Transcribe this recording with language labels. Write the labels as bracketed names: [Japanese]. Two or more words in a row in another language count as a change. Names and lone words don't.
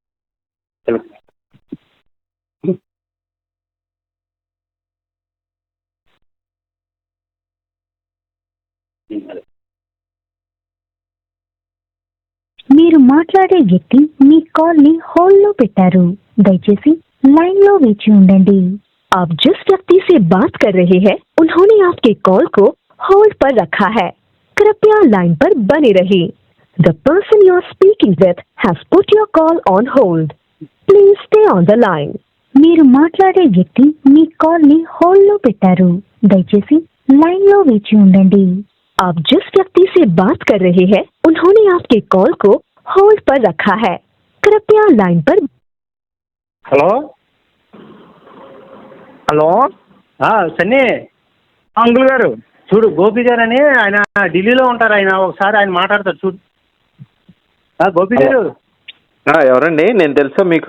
[Telugu] మీరు మాట్లాడే వ్యక్తి మీ కాల్ ని होल्ड లో పెట్టారు. దయచేసి लाइन లో వేచి ఉండండి. [Hindi] आप जिस व्यक्ति से बात कर रहे हैं उन्होंने आपके कॉल को होल्ड पर रखा है. कृपया लाइन पर बने रहिए. [English] The person you are speaking with has put your call on hold. Please stay on the line. [Telugu] మీరు మాట్లాడే వ్యక్తి మీ కాల్ ని होल्ड లో పెట్టారు. దయచేసి लाइन లో వేచి ఉండండి. [Hindi] आप जिस व्यक्ति से बात कर रहे हैं उन्होंने आपके कॉल को होल्ड पर रखा है. कृपया लाइन पर. [Telugu] హలో. హలో. సన్నీ అంకుల్ గారు. చూడు, గోపి గారు అని ఆయన ఢిల్లీలో ఉంటారు. ఆయన ఒకసారి ఆయన మాట్లాడతారు చూడు. గోపి గారు. ఎవరండి? నేను తెలుసా మీకు?